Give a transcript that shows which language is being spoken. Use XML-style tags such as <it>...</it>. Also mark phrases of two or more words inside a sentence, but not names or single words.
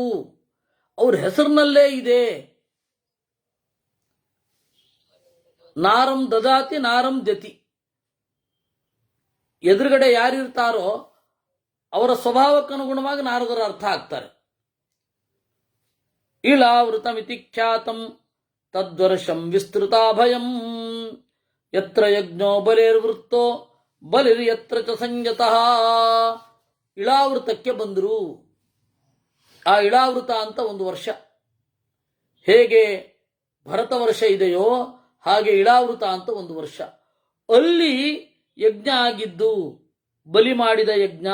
<kn>ಅವ್ರ ಹೆಸರಿನಲ್ಲೇ ಇದೆ.</kn> <sa>ನಾರಂ ದದಾತಿ ನಾರಂ ಜತಿ.</sa> <kn>ಎದುರುಗಡೆ ಯಾರಿರ್ತಾರೋ ಅವರ ಸ್ವಭಾವಕ್ಕನುಗುಣವಾಗಿ ನಾರದರ ಅರ್ಥ ಆಗ್ತಾರೆ.</kn> <sa>ಇಳಾವೃತಮಿತಿ ಖ್ಯಾತಂ ತದ್ವರ್ಷಂ ವಿಸ್ತೃತಾಭಯಂ ಯತ್ರ ಯಜ್ಞೋ ಬಲಿರ್ವೃತ್ತೋ ಬಲಿರ್ಯತ್ರ ಚ ಸಂಯತಃ.</sa> <kn>ಇಳಾವೃತಕ್ಕೆ ಬಂದರು. ಆ ಇಳಾವೃತ ಅಂತ ಒಂದು ವರ್ಷ. ಹೇಗೆ ಭರತ ವರ್ಷ ಇದೆಯೋ ಹಾಗೆ ಇಳಾವೃತ ಅಂತ ಒಂದು ವರ್ಷ. ಅಲ್ಲಿ ಯಜ್ಞ ಆಗಿದ್ದು, ಬಲಿ ಮಾಡಿದ ಯಜ್ಞ.</kn>